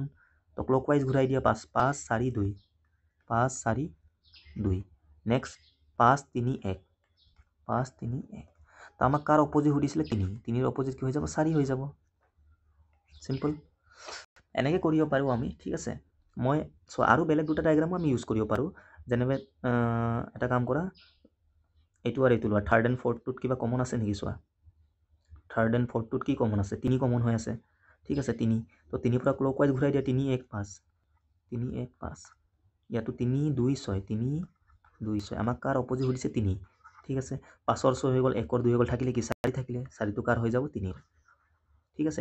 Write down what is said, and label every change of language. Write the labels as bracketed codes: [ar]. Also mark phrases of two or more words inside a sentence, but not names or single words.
[as] তো ক্লকৱাইজ ঘূৰাই দিয়া, 5, 5, 4, 2, 5, 4, 2, নেক্সট 5, 3, 1, 5, 3, 1। তো আমাক কাৰ অপজিট সুধিছিলে, 3, 3ৰ অপজিট কি হৈ যাব, 4 হৈ যাব, চিম্পল। এনেকৈ কৰিব পাৰোঁ আমি, ঠিক আছে। মই আৰু বেলেগ দুটা ডায়েগ্ৰামো আমি ইউজ কৰিব পাৰোঁ, যেনেকৈ এটা কাম কৰা, এইটো আৰু এইটো লোৱা, 3rd and 4thটোত কিবা কমন আছে নেকি চোৱা, 3rd and 4thটোত কি কমন আছে, 3 কমন হৈ আছে, ঠিক আছে, 3। তো 3 পৰা ক্লকৱাইজ ঘূৰাই দিয়া, 3, 1, 5, 3, 1, 5, ইয়াতো 3, 2, 6, 3, 2, 6, আমাক কাৰ অপজিট সুধিছে, 3, ঠিক আছে। 5ৰ 6 হৈ গ'ল, 1ৰ 2 হৈ গ'ল, থাকিলে কি 4 থাকিলে, 4টো কাৰ হৈ যাব, 3ৰ, ঠিক আছে।